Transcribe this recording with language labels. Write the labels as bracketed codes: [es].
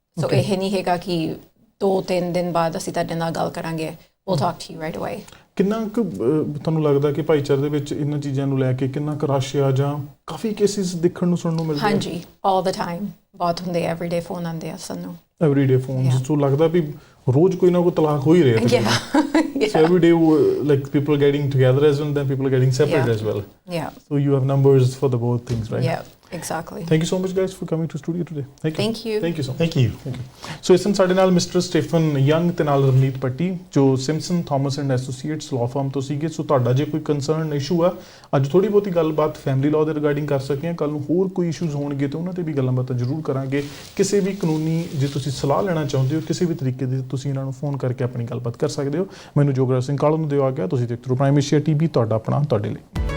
[pa] ਸੋ ਇਹ ਨਹੀਂ ਹੈਗਾ ਕਿ 2-3 ਦਿਨ ਬਾਅਦ ਅਸੀਂ ਤੁਹਾਡੇ ਨਾਲ ਗੱਲ ਕਰਾਂਗੇ। [en] We'll talk to you right away. [pa] ਕਿੰਨਾ ਕੁ ਤੁਹਾਨੂੰ ਲੱਗਦਾ ਕਿ ਭਾਈਚਾਰੇ ਦੇ ਵਿੱਚ ਇਹਨਾਂ ਚੀਜ਼ਾਂ ਨੂੰ ਲੈ ਕੇ ਕਿੰਨਾ ਕੁ ਰਸ਼ ਆ ਜਾਂ ਕਾਫੀ ਕੇਸਿਸ ਦੇਖਣ ਨੂੰ ਸੁਣਨ ਨੂੰ ਮਿਲਦੇ ਹਾਂਜੀ [en] all the time [pa] ਬਹੁਤ ਹੁੰਦੇ [en] everyday [pa] ਫੋਨ ਆਉਂਦੇ ਆ ਸਾਨੂੰ [en] everyday phones [pa] ਤੋਂ ਲੱਗਦਾ ਵੀ ਰੋਜ਼ ਕੋਈ ਨਾ ਕੋਈ ਤਲਾਕ ਹੋ ਹੀ ਰਿਹਾ [en] yeah so every day like people getting together as well and then people getting separate as well yeah so you have numbers for the both things right yeah exactly thank you so much guys for coming to studio today thank you so much Thank you. [pa] ਸੋ ਇਸ ਨੂੰ ਸਾਡੇ ਨਾਲ mister Stephen young ਤੇ ਨਾਲ ਰਵਨੀਤ ਪੱਟੀ ਜੋ ਸਿਮਸਨ Thomas and associates law firm ਤੋਂ ਸੀਗੇ। ਸੋ ਤੁਹਾਡਾ ਜੇ ਕੋਈ ਕੰਸਰਨ ਇਸ਼ੂ ਆ ਅੱਜ ਥੋੜੀ ਬਹੁਤੀ ਗੱਲਬਾਤ ਫੈਮਿਲੀ ਲਾਅ ਦੇ ਰਿਗਾਰਡਿੰਗ ਕਰ ਸਕੇ ਹਾਂ, ਕੱਲ ਨੂੰ ਹੋਰ ਕੋਈ ਇਸ਼ੂਜ਼ ਹੋਣਗੇ ਤੇ ਉਹਨਾਂ ਤੇ ਵੀ ਗੱਲਾਂ ਬਾਤਾਂ ਜ਼ਰੂਰ ਕਰਾਂਗੇ। ਕਿਸੇ ਵੀ ਕਾਨੂੰਨੀ ਜੇ ਤੁਸੀਂ ਸਲਾਹ ਲੈਣਾ ਚਾਹੁੰਦੇ ਹੋ ਕਿਸੇ ਵੀ ਤਰੀਕੇ ਦੀ ਤੁਸੀਂ ਇਹਨਾਂ ਨੂੰ ਫੋਨ ਕਰਕੇ ਆਪਣੀ ਗੱਲਬਾਤ ਕਰ ਸਕਦੇ ਹੋ। ਮੈਨੂੰ ਜੋਗਰਾਜ ਸਿੰਘ ਕਾਲੂ ਨੂੰ ਦਿਓ ਆ ਗਿਆ। ਤੁਸੀਂ ਦੇਖਦੇ ਰਹੋ ਪ੍ਰਾਈਮ ਏਸ਼ੀਆ ਟੀਵੀ, ਤੁਹਾਡਾ ਆਪਣਾ ਤੁਹਾਡੇ ਲਈ।